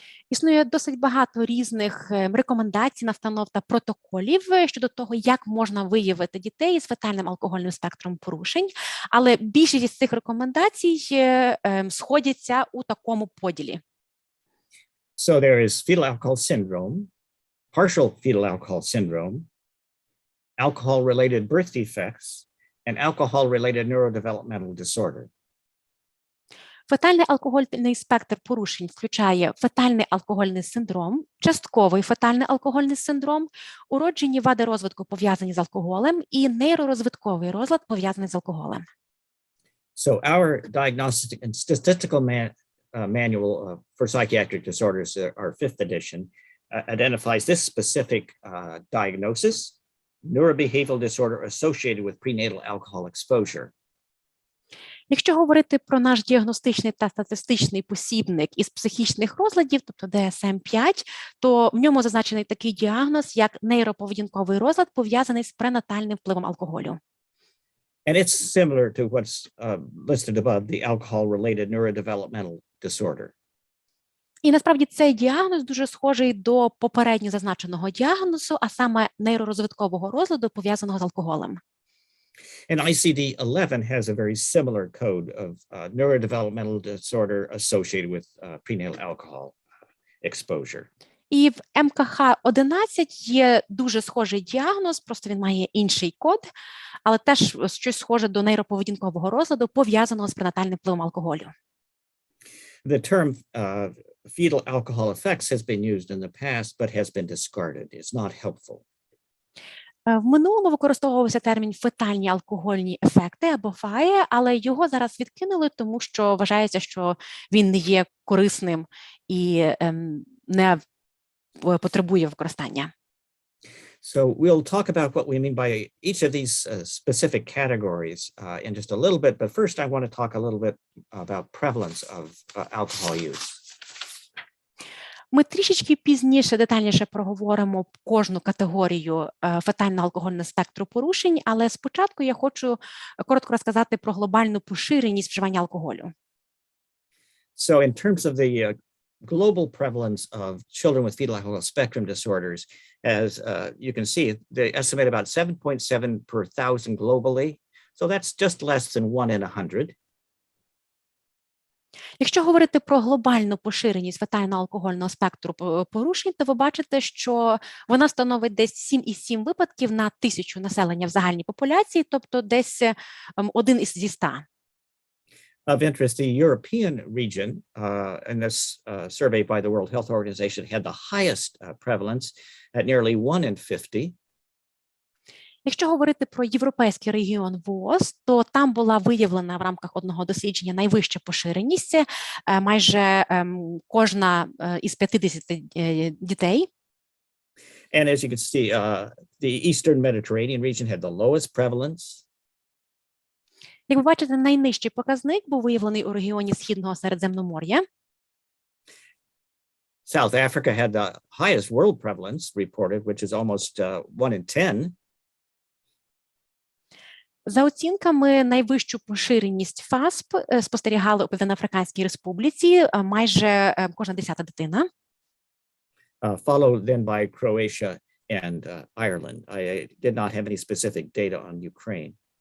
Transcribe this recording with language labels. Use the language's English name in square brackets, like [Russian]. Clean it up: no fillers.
[Ukrainian] Існує досить багато різних рекомендацій, настанов та протоколів щодо того, як можна виявити дітей з фетальним алкогольним спектром порушень, але більшість із цих рекомендацій сходяться у такому поділі. [English] So there is fetal alcohol syndrome, partial fetal alcohol syndrome, alcohol-related birth defects, and alcohol-related neurodevelopmental disorder. [Ukrainian] Фетальний алкогольний спектр порушень включає фетальний алкогольний синдром, частковий фетальний алкогольний синдром, уроджені вади розвитку пов'язані з алкоголем і нейророзвитковий розлад пов'язаний з алкоголем. [English] So our diagnostic and statistical manual for psychiatric disorders, our 5th edition, identifies this specific diagnosis, neurobehavioral disorder associated with prenatal alcohol exposure. [Ukrainian] Якщо говорити про наш діагностичний та статистичний посібник із психічних розладів, тобто DSM-5, то в ньому зазначений такий діагноз, як нейроповедінковий розлад, пов'язаний з пренатальним впливом алкоголю. [English] And it's similar to what's listed above, the alcohol-related neurodevelopmental disorder. [Ukrainian] І насправді цей діагноз дуже схожий до попередньо зазначеного діагнозу, а саме нейророзвиткового розладу, пов'язаного з алкоголем. [English] And ICD-11 has a very similar code of neurodevelopmental disorder associated with prenatal alcohol exposure. [Ukrainian] І в МКХ-11 є дуже схожий діагноз, просто він має інший код, але теж щось схоже до нейроповедінкового розладу, пов'язаного з пренатальним впливом алкоголю. [English] The term fetal alcohol effects has been used in the past, but has been discarded. It's not helpful. [Ukrainian] В минулому використовувався термін фетальні алкогольні ефекти або ФАЕ, але його зараз відкинули, тому що вважається, що він не є корисним і не потребує використання. [English] So we'll talk about what we mean by each of these specific categories in just a little bit, but first I want to talk a little bit about prevalence of alcohol use. [Ukrainian] Ми трішечки пізніше детальніше проговоримо кожну категорію фетального алкогольного спектру порушень, але спочатку я хочу коротко розказати про глобальну поширеність вживання алкоголю. [English] So in terms of the global prevalence of children with fetal alcohol spectrum disorders, as you can see, they estimate about 7.7 per thousand globally. So that's just less than 1 in 100. [Ukrainian] Якщо говорити про глобальну поширеність фетального алкогольного спектру порушень, то ви бачите, що вона становить десь 7,7 випадків на 1000 населення в загальній популяції, тобто десь 1 зі 100. [English] Of interest, the European region in this survey by the World Health Organization had the highest prevalence at nearly 1 in 50. [Ukrainian] Якщо говорити про європейський регіон ВООЗ, то там була виявлена в рамках одного дослідження найвища поширеність. Це майже кожна із 50 дітей. [English] And as you can see, the Eastern Mediterranean region had the lowest prevalence. [Ukrainian] Як ви бачите, найнижчий показник був виявлений у регіоні Східного Середземномор'я. [English] South Africa had the highest world prevalence reported, which is almost 1 in 10. [Ukrainian] За оцінками, найвищу поширеність ФАСП спостерігали у Південноафриканській Республіці майже кожна 10-та дитина. [English] Followed then by Croatia and Ireland. I did not have any specific data on Ukraine.